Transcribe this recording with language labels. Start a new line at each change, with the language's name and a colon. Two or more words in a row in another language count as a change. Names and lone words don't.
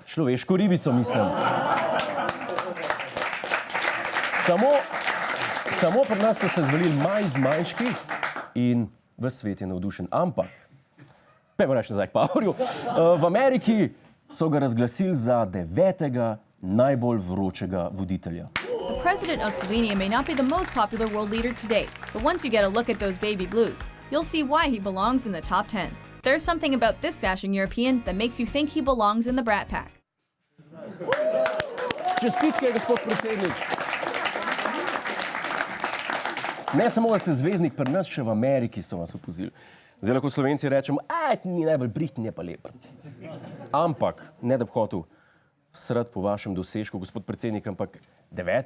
Slovenian: Človeško ribico, mislim. Samo pri nas so se zvalili majčki in ves svet je navdušen. Ampak, pojmo reči nazaj k pahorju, v Ameriki so ga razglasili za 9. najbolj vročega voditelja.
English: The president of Slovenia may not be the most popular world leader today, but once you get a look at those baby blues, you'll see why he belongs in the top 10. There's something about this dashing European that makes you think he belongs in the Brat Pack.
Slovenian: Čestitke, gospod predsednik. Ne samo, da ste zvezdnik pri nas, še v Ameriki so vas opozili. Zdaj lahko Slovenci rečemo, ni najbolj brihten, je pa lep. Ampak, ne da bi hotel srati po vašem dosežku, gospod predsednik, ampak 9.